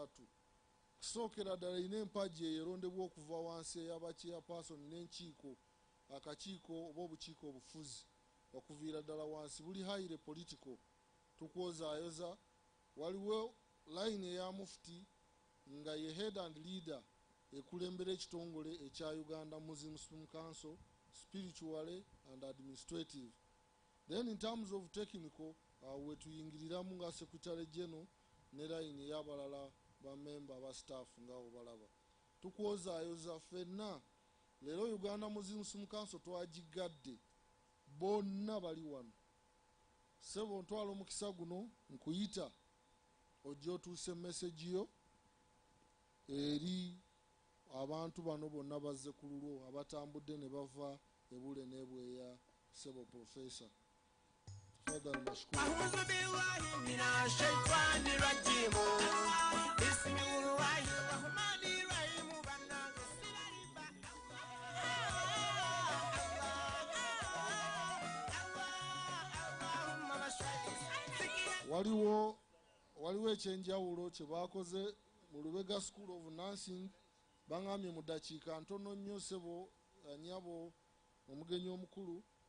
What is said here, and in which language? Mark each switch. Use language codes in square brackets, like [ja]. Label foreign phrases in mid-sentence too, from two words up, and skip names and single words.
[lg] Kusookera ddala ina empagi eyerondebwa okuva wansi ey'abachairperson n'enkiiko, akakiiko oba obukiiko obufuzi okuviira ddala wansi buli [en] highly political. [lg] Tukwozaayoza waliwo line eya mufti nga ye [en] head and leader [lg] ekulembera ekitongole ekya Uganda Muslim Supreme Council [en] spiritually and administrative. Then in terms of technical, [lg] wetuyingiriramu nga [en] secretary general [lg] ne line y'abalala bamemba ba staff nga obalaba. Tukwozaayoza ffenna leero Uganda Muslim Supreme Council twagigadde bonna bali wano. Sebo ntwala omukisa guno nkuyita ojja otuuse message yo eri abantu bano bonna bazze ku lulwo abatambudde ne bava ebule n'ebweya Sebo Professor. [sw] Fadhali mashukuru. [ar] أعوذ بالله من الشيطان الرجيم. بسم الله الرحمن الرحيم. [lg] Waliwo ekyenjawulo kye baakoze mu Lubega School of Nursing. Bangambye mu ddakiika ntono nnyo Sebo anyabo omugenyi omukulu.